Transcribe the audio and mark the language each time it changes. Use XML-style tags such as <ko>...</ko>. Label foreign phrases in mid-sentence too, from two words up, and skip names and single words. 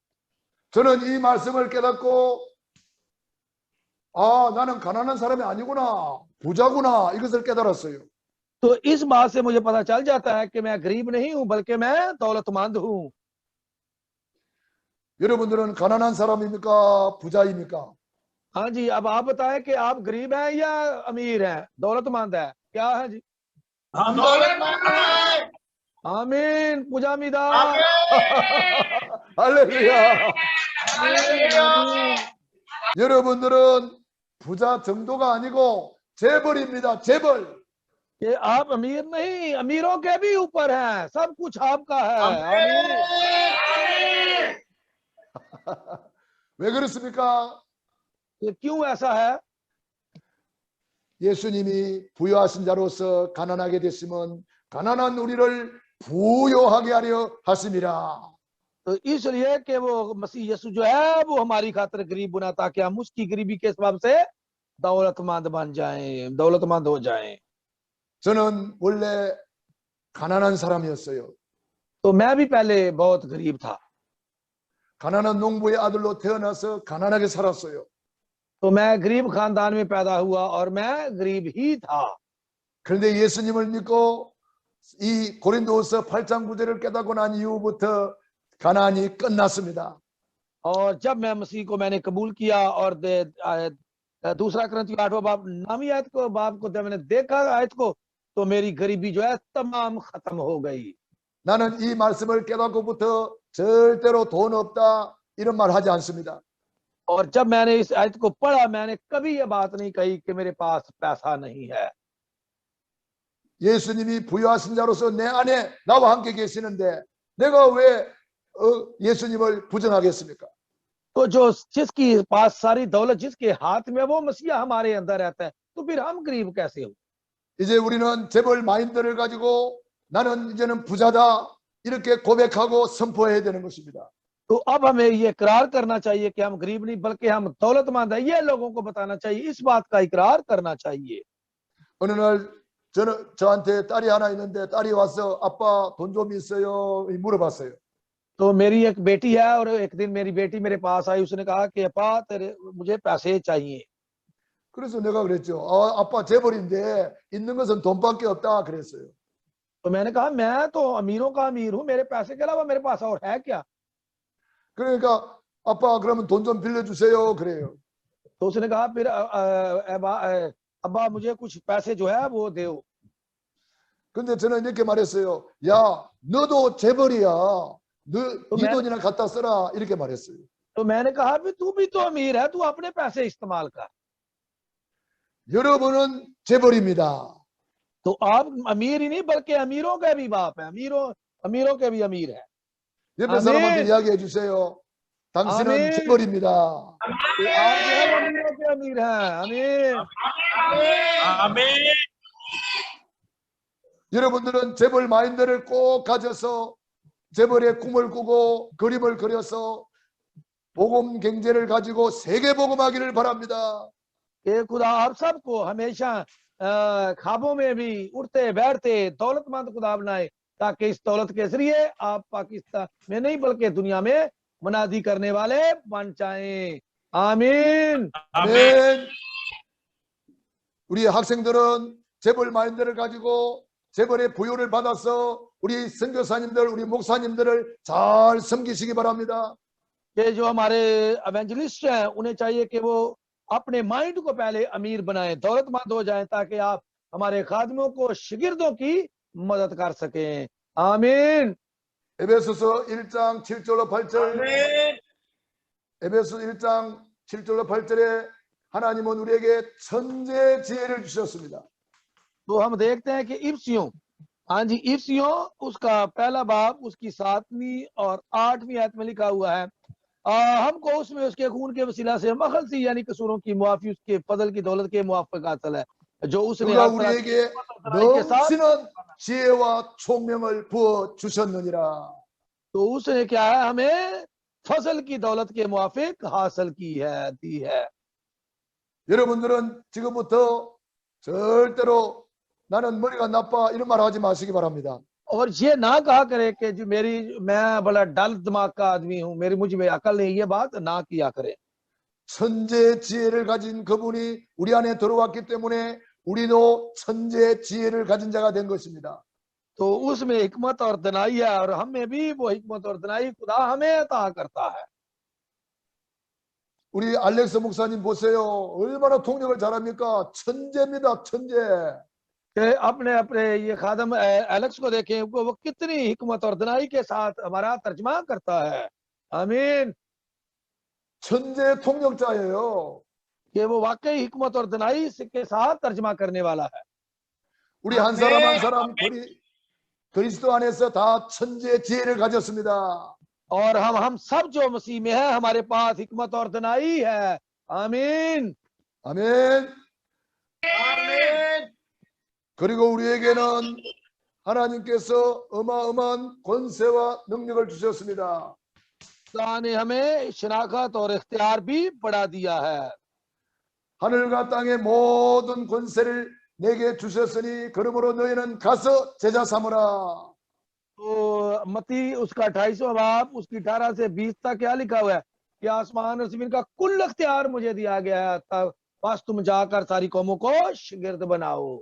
<ko>저는 이 말씀을 깨닫고 나는 가난한 사람이 아니구나, 부자구나 이것을 깨달았어요.</ko> <ur>تو اس بات سے مجھے پتا چل جاتا ہے کہ میں غریب نہیں ہوں بلکہ میں دولت مند ہوں.</ur> <ko>여러분들은 가난한 사람입니까? 부자입니까?</ko> <ur>ہاں جی، اب آپ بتائیں کہ آپ غریب ہیں یا امیر ہیں، دولت مند ہے، کیا ہے جی? ہم دولت مند ہیں. آمین۔ پوجامیدا.</ur> <ko>할렐루야.</ko> <ur>हालेलुया।</ur> <ko>여러분들은 부자 정도가 아니고 재벌입니다. 재벌.</ko> <ur>کہ آپ امیر نہیں، امیروں کے بھی اوپر ہیں، سب کچھ آپ کا ہے. आमीन।</ur> <ko>왜 그렇습니까?</ko> <ur>یہ کیوں ایسا ہے?</ur> <ko>예수님이 부유하신 자로서 가난하게 됐으면 가난한 우리를 부유하게 하려 하심이라.</ko> <ur>تو اس لیے کہ وہ مسیح یسوع جو ہے وہ ہماری خاطر غریب بنا تاکہ ہم اس کی غریبی کے سبب سے دولت مند بن جائیں، دولت مند ہو جائیں.</ur> <ko>저는 원래 가난한 사람이었어요.</ko> <ur>تو میں بھی پہلے بہت غریب تھا.</ur> <ko>가난한 농부의 아들로 태어나서 가난하게 살았어요.</ko> <ur>تو میں غریب خاندان میں پیدا ہوا اور میں غریب ہی تھا.</ur> <ko>그런데 예수님을 믿고 이 고린도후서 8장 9절을 깨닫고 난 이후부터 가난이 끝났습니다.</ko> <ur>اور جب میں مسیح کو میں نے قبول کیا اور دوسرا کرنتھیوں 8واں باب 9ویں آیت کو باب کو جب میں نے دیکھا آیت کو تو میری غریبی جو ہے تمام ختم ہو گئی.</ur> <ko>나는 이 말씀을 깨닫고부터 절대로 돈 없다 이런 말 하지 않습니다.</ko> <ur>اور جب میں نے اس آیت کو پڑھا میں نے کبھی یہ بات نہیں کہی کہ میرے پاس پیسہ نہیں ہے.</ur> <ko>예수님이 부유하신 자로서 내 안에 나와 함께 계시는데 내가 왜 예수님을 부정하겠습니까?</ko> <ur>تو جو جس کی پاس ساری دولت جس کے ہاتھ میں وہ مسیحا ہمارے اندر رہتا ہے تو پھر ہم غریب کیسے ہو?</ur> <ko>이제 우리는 재벌 마인드를 가지고 나는 이제는 부자다 이렇게 고백하고 선포해야 되는 것입니다.</ko> <ur>تو اب ہمیں یہ اقرار کرنا چاہیے کہ ہم غریب نہیں بلکہ ہم دولت مند ہے. یہ لوگوں کو بتانا چاہیے، اس بات کا اقرار کرنا چاہیے.</ur> <ko>어느 날 저한테 딸이 하나 있는데 딸이 와서 아빠 돈 좀 있어요 물어봤어요.</ko> <ur>تو میری ایک بیٹی ہے اور ایک دن میری بیٹی میرے پاس آئی، اس نے کہا کہ اپا تیرے مجھے پیسے چاہییں.</ur> <ko>그래서 내가 그랬죠. 아빠 재벌인데 있는 것은 돈밖에 없다 그랬어요.</ko> <ur>تو میں نے کہا میں تو امیروں کا امیر ہوں، میرے پیسے کے علاوہ میرے پاس اور ہے کیا?</ur> <ko>그러니까 아빠 그러면 돈 좀 빌려주세요 그래요.</ko> <ur>تو اس نے کہا پھر ابا مجھے کچھ پیسے جو ہے وہ دو.</ur> <ko>근데 저는 이렇게 말했어요. 야 너도 재벌이야. 네 돈이나 갖다 써라 이렇게 말했어요.</ko> <ur>تو میں نے کہا بھی تو بھی تو امیر ہے، تو اپنے پیسے استعمال کر.</ur> <ko>여러분은 재벌입니다.</ko> <ur>تو آپ امیر ہی نہیں بلکہ امیروں کے بھی باپ ہے، امیروں کے بھی امیر ہے.</ur> <ko>옆에 사람한테 이야기해 주세요. 당신은 재벌입니다.</ko> <ur>آپ جو ہے امیروں کے امیر ہیں. आमीन आमीन।</ur> <ko>여러분들은 재벌 마인드를 꼭 가져서 재벌의 꿈을 꾸고 그림을 그려서 복음 경제를 가지고 세계 복음하기를 바랍니다.</ko> <ur>کہ خدا آپ سب کو ہمیشہ خوابوں میں بھی اٹھتے بیٹھتے دولت مند خدا بنائے تاکہ اس دولت کے ذریعے آپ پاکستان میں نہیں بلکہ دنیا میں منادی کرنے والے بن جائیں. आमीन</ur> <ko>아멘. 우리 학생들은 재벌 마인드를 가지고 재벌의 부여를 받아서 우리 선교사님들, 우리 목사님들을 잘 섬기시기 바랍니다.</ko> <ur>کہ جو ہمارے ایونجلسٹ ہیں انہیں چاہیے کہ وہ اپنے مائنڈ کو پہلے امیر بنائیں، دولت مند ہو جائیں تاکہ آپ ہمارے خادموں کو شاگردوں کی مدد کر سکیں. आमीन।</ur> <ko>에베소서 1장 7절로 8절 에베소 1장 7절로 8절에 하나님은 우리에게 천재 지혜를 주셨습니다.</ko> <ur>تو ہم دیکھتے ہیں کہ افسیوں، ہاں جی افسیوں اس کا پہلا باب اس کی 7ویں اور 8ویں آیت میں لکھا ہوا ہے ہم کو اس میں اس کے خون کے وسیلہ سے مخلصی یعنی قصوروں کی معافی اس کے فضل کی دولت کے موافق حاصل ہے جو اس نے</ur> <ko>그가</ko> <ur>ہر طرح</ur> <ko>우리에게</ko> <ur>کے ساتھ</ur> <ko>넘치는 지혜와 총명을 부어 주셨느니라.</ko> <ur>تو اس نے کیا ہے ہمیں فصل کی دولت کے موافق حاصل کی ہے، دی ہے.</ur> <ko>여러분들은 지금부터 절대로 나는 머리가 나빠 이런 말 하지 마시기 바랍니다.</ko> <ur>اور یہ نہ کہا کرے کہ جو میں بڑا ڈل دماغ کا آدمی ہوں، مجھ میں عقل نہیں، یہ بات نہ کیا کرے.</ur> <ko>천재 지혜를 가진 그분이 우리 안에 들어왔기 때문에 우리도 천재 지혜를 가진 자가 된 것입니다.</ko> <ur>تو اس میں حکمت اور دانائی ہے اور ہمیں بھی وہ حکمت اور دانائی خدا ہمیں عطا کرتا ہے.</ur> <ko>우리 알렉스 목사님 보세요. 얼마나 통역을 잘합니까? 천재입니다. 천재.</ko> <ur>اپنے اپنے یہ خادم ایلیکس کو دیکھیں وہ کتنی حکمت اور دانائی کے ساتھ ہمارا ترجمہ کرتا ہے. आमीन।</ur> <ko>천재 통역자예요.</ko> <ur>کہ وہ واقعی حکمت اور دانائی کے ساتھ ترجمہ کرنے والا ہے.</ur> <ko>우리 한 사람 한 사람 그리스도 안에서 다 천재 지혜를 가졌습니다.</ko> <ur>اور ہم سب جو مسیح میں ہے ہمارے پاس حکمت اور دانائی ہے. आमीन।</ur> <ko>아멘.</ko> <ur>आमीन।</ur> <ko>그리고 우리에게는 하나님께서 어마어마한 권세와 능력을 주셨습니다.</ko> <ur>خدا نے ہمیں شناخت اور اختیار بھی بڑھا دیا ہے.</ur> <ko>하늘과 땅의 모든 권세를 내게 주셨으니 그러므로 너희는 가서 제자 삼으라.</ko> <ur>تو متی اس کا 28واں باب اس کی 18 سے 20 تک کیا لکھا ہوا ہے کہ آسمان اور زمین کا کل اختیار مجھے دیا گیا ہے، تب بس تم جا کر ساری قوموں کو شاگرد بناؤ.</ur>